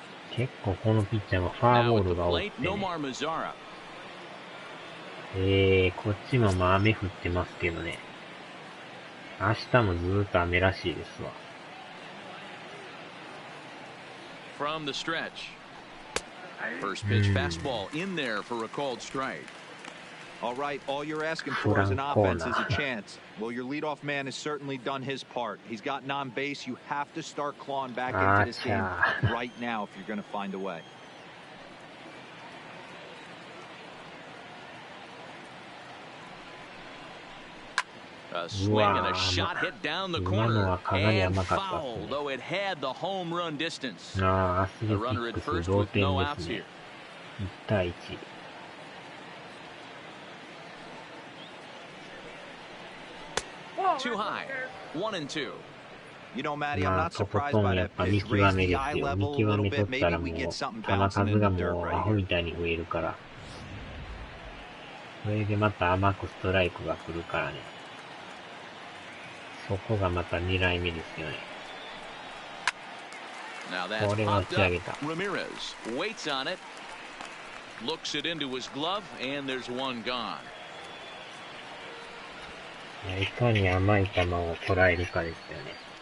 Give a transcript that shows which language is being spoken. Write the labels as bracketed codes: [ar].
[ja] 結構このピッチャーはファーボールが多くてね。こっちもまあ雨降ってますけどね。明日もずーっと雨らしいですわ。 [en] From the stretch. First pitch fastball in there for a called strike. All right, all you're asking for as an offense is a chance. Well, your leadoff man has certainly done his part. He's gotten on base. You have to start clawing back into this game right now if you're going to find a way. A swing and a shot hit down the corner and foul, though it had the home run distance. The runner at first with no outs here. [ja] 1対1。 [en] Too high. 1-2. You know, Matty, I'm not surprised by that pitch. Raise the eye level a little bit. Maybe we get something bouncing in the dirt right here. [ja] それでまた甘くストライクが来るからね。そこがまた狙い目ですよね。これは打ち上げた。 [en] Ramirez waits on it. Looks it into his glove and there's one gone. [ja] いかに甘い球を捉えるかですよね。